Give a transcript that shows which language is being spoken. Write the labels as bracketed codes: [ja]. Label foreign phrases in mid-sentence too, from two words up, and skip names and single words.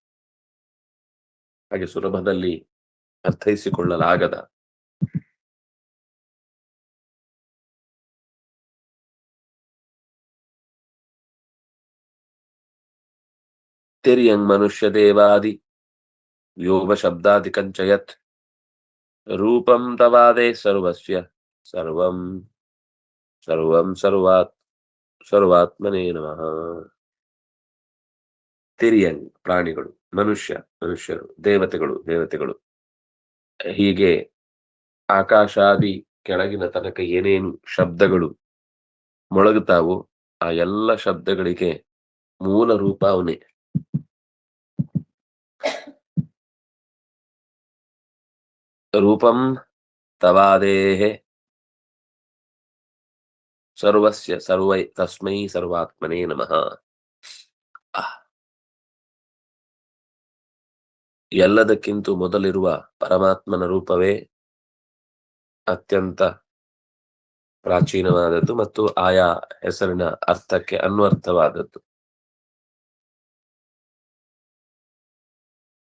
[kn] ಹಾಗೆ ಸುಲಭದಲ್ಲಿ ಅರ್ಥೈಸಿಕೊಳ್ಳಲಾಗದ [sa] ತಿರ್ಯಂಗ್ ಮನುಷ್ಯ ದೇವಾದಿ ವ್ಯೋಮ ಶಬ್ದಾಧಿಕಂಚ ಯತ್ ರೂಪಂ ತವಾದೇ ಸರ್ವಸ್ಯ ಸರ್ವಂ ಸರ್ವಂ ಸರ್ವಾತ್ಮನೇ ನಮಃ. [kn] ತಿರ್ಯಂಗ್ ಪ್ರಾಣಿಗಳು, ಮನುಷ್ಯರು, ದೇವತೆಗಳು, ಹೀಗೆ ಆಕಾಶಾದಿ ಕೆಳಗಿನ ತನಕ ಏನೇನು ಶಬ್ದಗಳು ಮೊಳಗುತ್ತಾವೋ ಆ ಎಲ್ಲ ಶಬ್ದಗಳಿಗೆ ಮೂಲ ರೂಪ ಅವನೇ. [sa] ರೂಪಂ ತವಾದೇಹೆ ಸರ್ವಸ್ಯ ತಸ್ಮೈ ಸರ್ವಾತ್ಮನೇ ನಮಃ. [kn] ಎಲ್ಲದಕ್ಕಿಂತ ಮೊದಲಿರುವ ಪರಮಾತ್ಮನ ರೂಪವೇ ಅತ್ಯಂತ ಪ್ರಾಚೀನವಾದದ್ದು ಮತ್ತು ಆಯಾ ಹೆಸರಿನ ಅರ್ಥಕ್ಕೆ ಅನ್ವರ್ಥವಾದದ್ದು.